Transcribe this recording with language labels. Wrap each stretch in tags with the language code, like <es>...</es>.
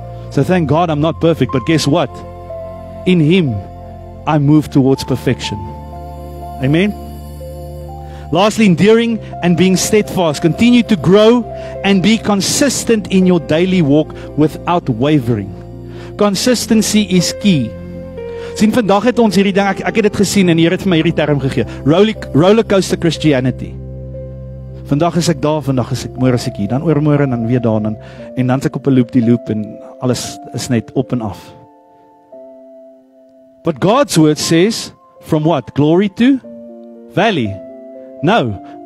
<en>So thank God I'm not perfect, but guess what? In Him, I move towards perfection. Amen? Lastly, enduring and being steadfast. Continue to grow and be consistent in your daily walk without wavering. Consistency is key.</en> <af>Sien, vandag het ons hierdie ding, ek het dit gesien en die Here het vir my hierdie term gegee. Rollercoaster Christianity. Vandag is ek daar, vandag is ek môre is ek hier, dan oormôre en dan weer daar en dan is ek op 'n loop en alles is net op en af.</af> <en>But God's word says, from what? Glory to valley. No.</en>